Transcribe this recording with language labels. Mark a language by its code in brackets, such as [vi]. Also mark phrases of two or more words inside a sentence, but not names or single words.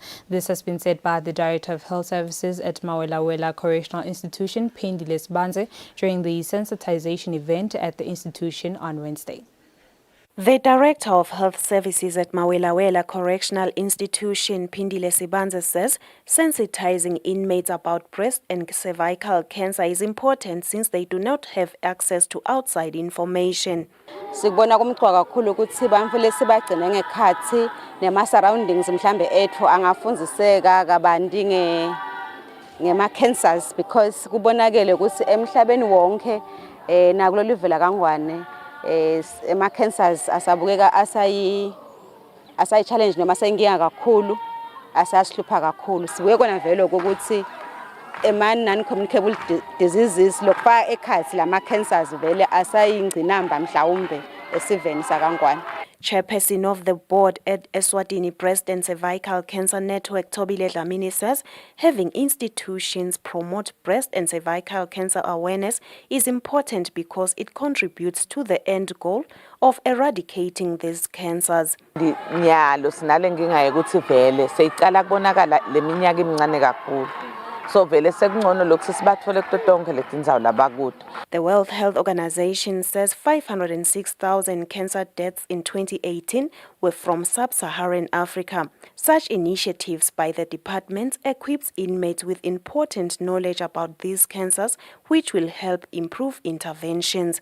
[en] This has been said by the Director of Health Services at Mawelawela Correctional Institution, Pendile Sibanze, during the sensitization event at the institution on Wednesday. The Director of Health Services at Mawelawela Correctional Institution, Pendile Sibanze, says sensitizing inmates about breast and cervical cancer is important since they do not have access to outside information. [ss] Sikubona kumqoka kakhulu ukuthi bamfule sibagcine ngekhathi nema surroundings mhlambe ethu angafundziseka kabanti ngema cancers because kubonakele ukuthi emhlabeni wonke nakulo live la kangwane ema cancers asabukeka asayi challenge noma asenginga kakhulu asahlupha kakhulu sibuye kona vele ukuthi [en] non communicable diseases [ss] lokufaka ekhathi lama cancers vele asayingcinamba mhlawumbe esiveni sakangwane. [en] Chairperson of the board at Eswatini Breast and Cervical Cancer Network, Tobile Dlamini, says having institutions promote breast and cervical cancer awareness is important because it contributes to the end goal of eradicating these cancers. [ss] Nyalo sinale nginga ukuthi vele seyiqala kubonakala leminyaka emincane kakhulu. So vele sekungcono lokho sibathole kuto tonke letindzawo labakude. [en] The World Health Organization says 506,000 cancer deaths in 2018 were from sub-Saharan Africa. Such initiatives by the department equips inmates with important knowledge about these cancers, which will help improve interventions.